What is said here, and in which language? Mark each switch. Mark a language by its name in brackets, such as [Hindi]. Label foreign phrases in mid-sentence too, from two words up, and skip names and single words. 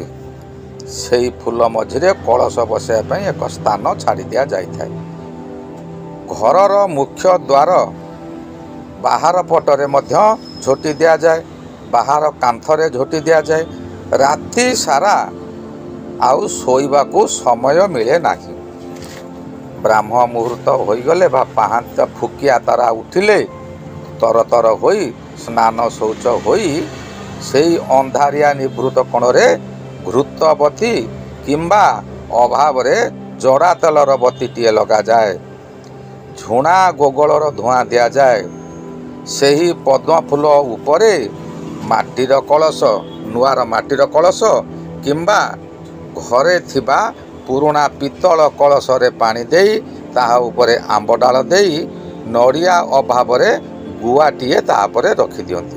[Odia] ସେହି ଫୁଲ ମଝିରେ କଳସ ବସାଇବା ପାଇଁ ଏକ ସ୍ଥାନ ଛାଡ଼ି ଦିଆ ଯାଇ ଥାଏ। ଘରର ମୁଖ୍ୟ ଦ୍ୱାର ବାହାର ପଟରେ ମଧ୍ୟ ଝୋଟି ଦିଆ ଯାଏ, ବାହାର କାନ୍ଥରେ ଝୋଟି ଦିଆ ଯାଏ। ରାତି ସାରା ଆଉ ଶୋଇବାକୁ ସମୟ ମିଳେ ନାହିଁ। ବ୍ରାହ୍ମ ମୁହୂର୍ତ୍ତ ହୋଇଗଲେ ବା ପାହାନ୍ତ ଫୁକିଆ ତାରା ଉଠିଲେ ତର ତର ହୋଇ ସ୍ନାନ ଶୌଚ ହୋଇ ସେହି ଅନ୍ଧାରିଆ ନିଭୃତ କୋଣରେ ଘୃତବତୀ କିମ୍ବା ଅଭାବ ରେ ଜଡ଼ା ତେଲର ବତୀଟିଏ ଲଗା ଯାଏ। ଝୁଣା ଗୋଗଳର ଧୂଆଁ ଦିଆଯାଏ। ସେହି ପଦ୍ମ ଫୁଲ ଉପରେ ମାଟିର କଳସ, ନୂଆର ମାଟିର କଳସ କିମ୍ବା ଘରେ ଥିବା ପୁରୁଣା ପିତ୍ତଳ କଳସରେ ପାଣି ଦେଇ ତାହା ଉପରେ ଆମ୍ବ ଡାଳ ଦେଇ ନଡ଼ିଆ ଅଭାବରେ ଗୁଆଟିଏ ତାପରେ ରଖିଦିଅନ୍ତି।